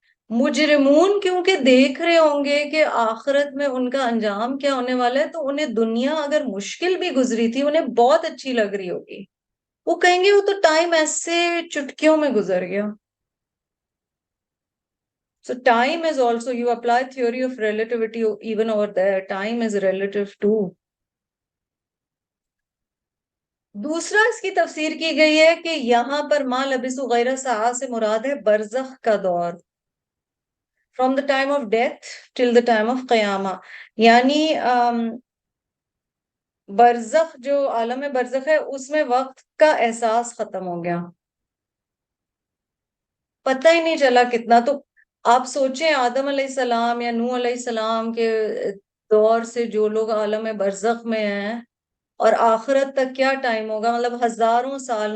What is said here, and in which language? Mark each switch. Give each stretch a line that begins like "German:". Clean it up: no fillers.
Urdu: مجرمون کیونکہ دیکھ رہے ہوں گے کہ آخرت میں ان کا انجام کیا ہونے والا ہے, تو انہیں دنیا اگر مشکل بھی گزری تھی انہیں بہت اچھی لگ رہی ہوگی. وہ کہیں گے وہ تو ٹائم ایسے چٹکیوں میں گزر گیا.
English: So time is also, you apply theory of relativity even over there. Time is relative too.
Urdu: دوسرا اس کی تفسیر کی گئی ہے کہ یہاں پر
Arabic: ما لبثوا غیر ساعہ
Urdu: سے مراد ہے برزخ کا دور.
English: From the time of death till the time of قیامہ.
Urdu: یعنی برزخ, جو عالم برزخ ہے, اس میں وقت کا احساس ختم ہو گیا, پتہ ہی نہیں چلا کتنا. تو آپ سوچیں آدم علیہ السلام یا نوح علیہ السلام کے دور سے جو لوگ عالم برزخ میں ہیں, اور آخرت تک کیا ٹائم ہوگا, مطلب ہزاروں سال.